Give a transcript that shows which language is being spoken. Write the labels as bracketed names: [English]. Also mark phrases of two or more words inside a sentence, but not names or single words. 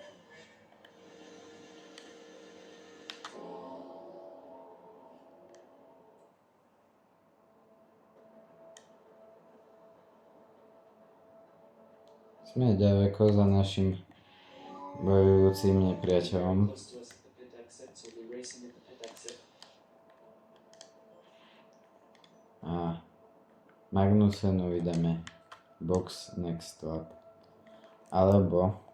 [Slovak] Sme ďaleko za našim bojujúcim nepriateľom. A Magnussenovi dáme [English] box next lap. [Slovak] Alebo